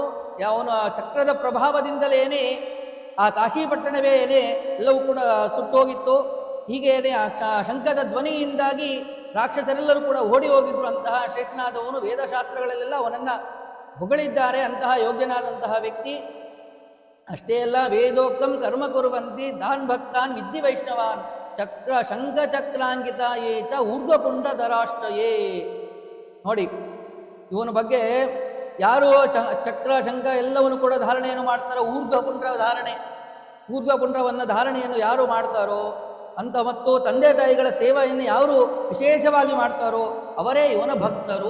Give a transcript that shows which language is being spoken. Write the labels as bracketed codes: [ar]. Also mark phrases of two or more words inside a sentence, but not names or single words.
[kn] ಅವನು ಚಕ್ರದ ಪ್ರಭಾವದಿಂದಲೇನೆ ಆ ಕಾಶಿಪಟ್ಟಣವೇ ಎಲ್ಲವೂ ಕೂಡ ಸುಟ್ಟೋಗಿತ್ತು. ಹೀಗೇನೆ ಆ ಶಂಖದ ಧ್ವನಿಯಿಂದಾಗಿ ರಾಕ್ಷಸರೆಲ್ಲರೂ ಕೂಡ ಓಡಿ ಹೋಗಿದ್ರು. ಅಂತಹ ಶ್ರೇಷ್ಠನಾದವನು, ವೇದಶಾಸ್ತ್ರಗಳಲ್ಲೆಲ್ಲ ಅವನನ್ನು ಹೊಗಳಿದ್ದಾರೆ. ಅಂತಹ ಯೋಗ್ಯನಾದಂತಹ ವ್ಯಕ್ತಿ. ಅಷ್ಟೇ ಅಲ್ಲ, [sa] ವೇದೋಕ್ತಂ ಕರ್ಮ ಕುರುವಂತಿ ತಾನ್ ಭಕ್ತಾನ್ ವಿದ್ಧಿ ವೈಷ್ಣವಾನ್ ಶಂಖ ಚಕ್ರಾಂಕಿತ ಯೇ ಚ ಊರ್ಧ್ವಪುಂಡಧರಾಶ್ಚಯೇ. [kn] ನೋಡಿ, ಇವನ ಬಗ್ಗೆ ಯಾರು ಚಕ್ರ ಶಂಖ ಎಲ್ಲವನ್ನು ಕೂಡ ಧಾರಣೆಯನ್ನು ಮಾಡ್ತಾರೋ, ಊರ್ಧ್ವಪುಂಡ್ರವನ್ನು ಧಾರಣೆಯನ್ನು ಯಾರು ಮಾಡ್ತಾರೋ ಅಂತ, ಮತ್ತು ತಂದೆ ತಾಯಿಗಳ ಸೇವೆಯನ್ನು ಯಾರು ವಿಶೇಷವಾಗಿ ಮಾಡ್ತಾರೋ ಅವರೇ ಇವನ ಭಕ್ತರು.